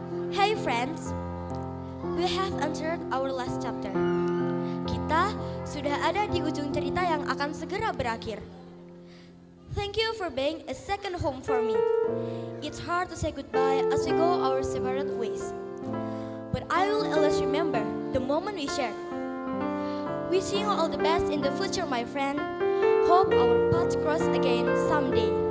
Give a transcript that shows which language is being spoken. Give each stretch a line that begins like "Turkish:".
English: Hey friends, we have entered our last chapter.
Indonesian: Kita sudah ada di ujung cerita yang akan segera berakhir.
English: Thank you for being a second home for me. It's hard to say goodbye as we go our separate ways. But I will always remember the moment we shared. Wishing you all the best in the future, my friend. Hope our paths cross again someday.